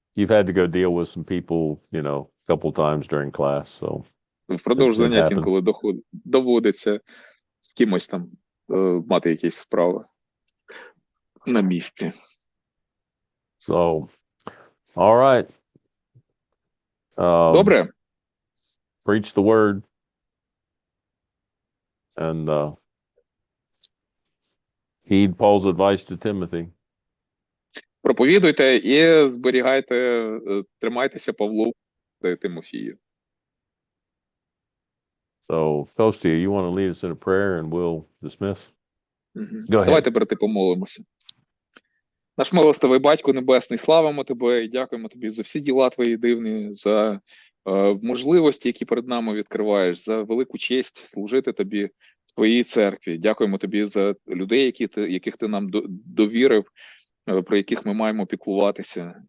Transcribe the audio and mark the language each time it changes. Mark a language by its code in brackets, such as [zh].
[en] You've had to go deal with some people, a couple times during class, so. [uk] Впродовж занять інколи доводиться з кимось там мати якісь справи на місці. [en] So, all right. [uk] Добре. [en] Preach the word. And heed Paul's advice to Timothy. [uk] Проповідуйте і зберігайте, тримайтеся Павлу та Тимофію. [en] So, Kostya, you want to lead us in a prayer and we'll dismiss? Go ahead. [uk] Давайте, брати, помолимося. Наш милостивий Батько Небесний, славимо Тебе і дякуємо Тобі за всі діла Твої дивні, за можливості, які перед нами відкриваєш, за велику честь служити Тобі в Твоїй церкві. Дякуємо Тобі за людей, яких Ти нам довірив, про яких ми маємо піклуватися.